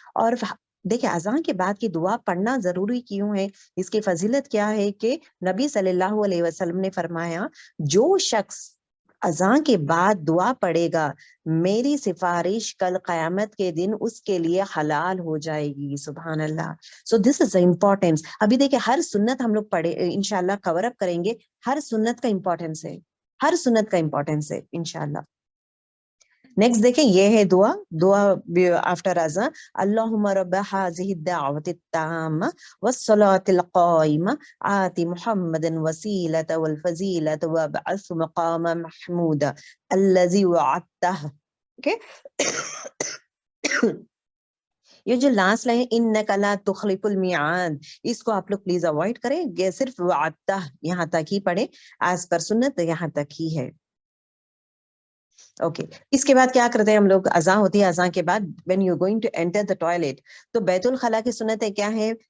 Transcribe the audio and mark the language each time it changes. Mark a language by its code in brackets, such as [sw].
[ur] اور دیکھیں, اذان کے بعد کی دعا پڑھنا ضروری کیوں ہے, اس کی فضیلت کیا ہے کہ نبی صلی اللہ علیہ وسلم نے فرمایا, جو شخص اذان کے بعد دعا پڑھے گا, میری سفارش کل قیامت کے دن اس کے لیے حلال ہو جائے گی. سبحان اللہ. [en] So this is the importance. [ur] ابھی دیکھیں, ہر سنت ہم لوگ پڑھے انشاءاللہ کور اپ کریں گے. ہر سنت کا امپورٹینس ہے, ہر سنت کا امپورٹینس ہے انشاءاللہ. نیکسٹ دیکھیں, یہ ہے دعا. [ar] دعا آفٹر اذان, اللہم رب هذه الدعوة التامة والصلاة القائمة آت محمد الوسیلة والفضیلة وابعث مقاما محمودا الذی وعدته. [ur] یہ جو لاسٹ لائن [ar] انک لا تخلف المیعاد, [ur] اس کو آپ لوگ پلیز اوائڈ کریں. یہ صرف وعدتہ یہاں تک ہی پڑھیں, ایز پر سنت یہاں تک ہی ہے. اوکے. اس کے بعد کیا کرتے ہیں ہم لوگ, اذان ہوتی ہے, اذان کے بعد [en] when you going to enter the toilet, [ur] تو بیت الخلاء کی سنتیں کیا ہے.